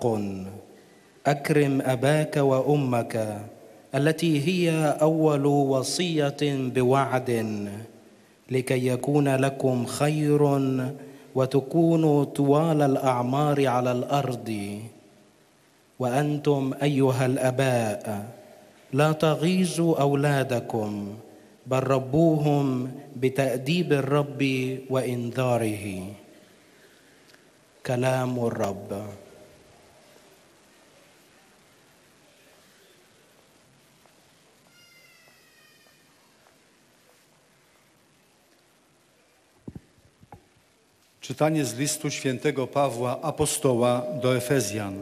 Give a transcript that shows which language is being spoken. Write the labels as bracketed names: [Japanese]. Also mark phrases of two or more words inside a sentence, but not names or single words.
[Arabic] أكرم أباك وأمك التي هي أول وصية بوعد لكي يكون لكم خير وتكونوا طوال الأعمار على الأرض. وأنتم أيها الآباء لا تغيظوا أولادكم بل ربوهم بتأديب الرب وإنذاره. كلام الرب. [Polish] Czytanie z listu świętego Pawła apostoła do Efezjan.